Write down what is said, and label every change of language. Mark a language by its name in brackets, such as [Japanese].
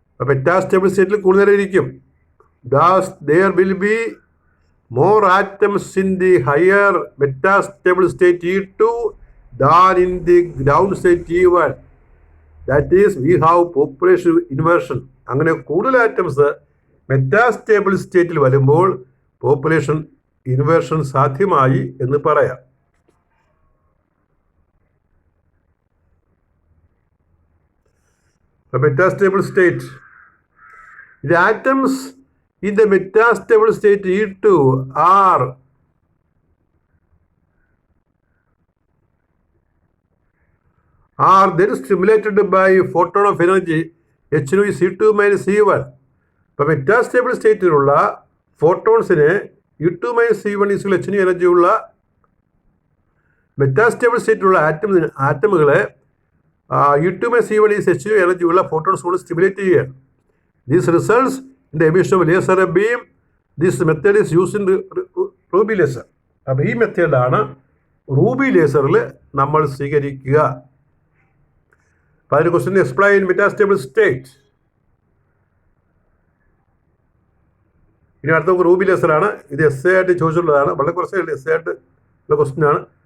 [Malayalam] Metastable സ്റ്റേറ്റിൽ കൂടുതൽ ഇരിക്കും. [English] Thus there will be more atoms in the higher metastable state E2 than in the ground state E1. That is, we have population inversion. [Malayalam] അങ്ങനെ കൂടുതൽ atoms metastable സ്റ്റേറ്റിൽ വരുമ്പോൾ population inversion സാധ്യമായി എന്ന് പറയാം. [English] The metastable state. The atoms in the metastable state E2 are are then stimulated by photon of energy h2 c2 minus c1. [Malayalam] ഇപ്പം metastable സ്റ്റേറ്റിലുള്ള ഫോട്ടോൺസിന് u2 minus c1 equal h എനർജിയുള്ള metastable സ്റ്റേറ്റിലുള്ള ആറ്റമുകളെ u2 minus c1 is h എനർജിയുള്ള photons കൊണ്ട് stimulate ചെയ്യുകയാണ്. [English] This results in the emission of laser beam. This method is used in ruby laser. [Malayalam] അപ്പോൾ ഈ മെത്തേഡാണ് Ruby ലേസറിൽ നമ്മൾ സ്വീകരിക്കുക. അപ്പോൾ അതിന് [English] Question explain metastable state. [Malayalam] ഇനി അടുത്ത നമുക്ക് റൂബി ലേസറാണ്. ഇത് എസ് എ ആയിട്ട് ചോദിച്ചിട്ടുള്ളതാണ്. വളരെ കുറച്ച് എസ് എ ആയിട്ട് ഉള്ള ക്വസ്റ്റ്യൻ ആണ്.